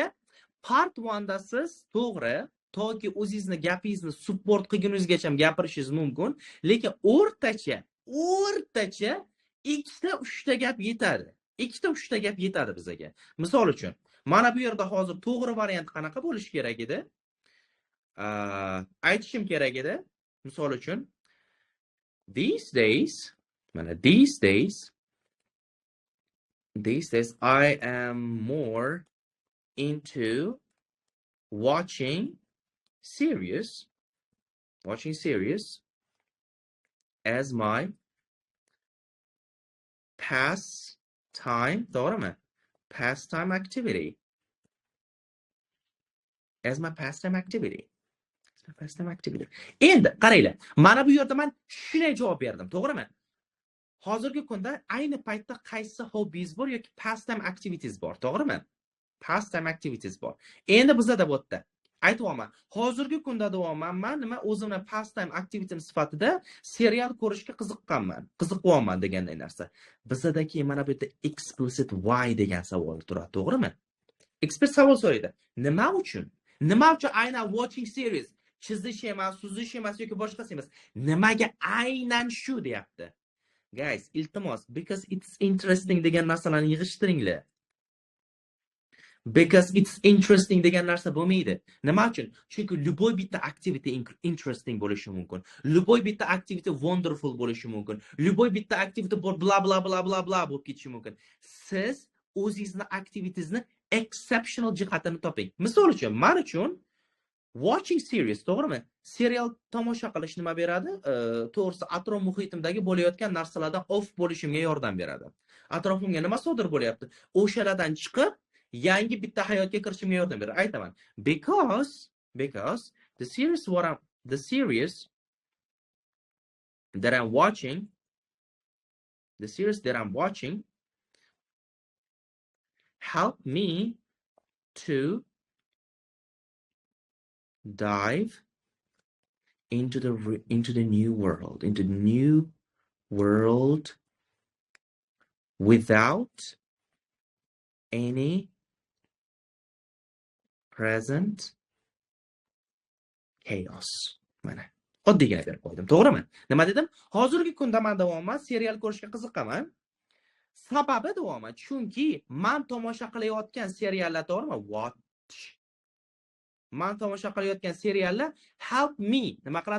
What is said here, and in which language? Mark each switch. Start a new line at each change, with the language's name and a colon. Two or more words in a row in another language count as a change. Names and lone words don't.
Uzbek: Part 1 da siz to'g'ri toki o'zingizni gapingizni support qilguningizgacha gapirishingiz mumkin, lekin o'rtacha ikkita uchta gap yetadi. Ikkita uchta gap yetadi bizga. Misol uchun, mana bu yerda hozir to'g'ri variant qanaqa bo'lishi kerak edi? Aytishim kerak edi. Misol uchun,
English: these days I am more into watching series as my pastime, to'g'rimi? Pastime activity. As my pastime activity.
Uzbek: Endi qaranglar, mana bu yerda men shunday javob berdim, to'g'rimi? Hozirgi kunda ayni paytda qaysi hobbies bor yoki
English: pastime activities
Uzbek: bor, to'g'rimi?
English: Pastime activities
Uzbek: bor. Endi bizda bu yerda aytmoqman, hozirgi kunda davoman nima o'zimni
English: pastime activity
Uzbek: sifatida serial ko'rishga qiziqyapman deganday narsa. Bizdagi mana bu yerda
English: explicit why
Uzbek: degan savol turadi, to'g'rimi? Ekspert savol so'raydi. Nima uchun aynan
English: watching series,
Uzbek: chizish emas, suzish emas yoki boshqasi emas. Nimaga aynan shu deyapti? Guys, iltimos,
English: because it's interesting
Uzbek: degan narsalarni yig'ishtiringlar.
English: Because it's interesting
Uzbek: degan narsa bo'lmaydi. Nima uchun? Chunki любой bitta
English: activity interesting
Uzbek: bo'lishi mumkin. Любой bitta
English: activity wonderful
Uzbek: bo'lishi mumkin. Любой bitta activity bla bla bla bla bla bo'lib ketishi mumkin. Siz o'zingizni activitiesni exceptional jihatini toping. Misol uchun, men uchun
English: watching series,
Uzbek: to'g'rimi? Serial tomosha qilish nima beradi? To'g'risi, atrof muhitimdagi bo'layotgan narsalardan off bo'lishimga yordam beradi. Atrofimga nima sodir bo'lyapti? O'shalardan chiqib, yangi bitta hayotga kirishimga yordam beradi. Aytaman.
English: Because the series that I'm watching help me to dive into the new world without any present chaos.
Uzbek: Mana oddiygina berib qo'ydim, to'g'rimi? Nima dedim? Hozirgi kunda men davoman serial ko'rishga qiziqaman. Sababi davoman, chunki men tomosha qilayotgan seriallar, to'g'rimi? Men tomosha qilayotgan seriallar
English: help me,
Uzbek: nima qiladi?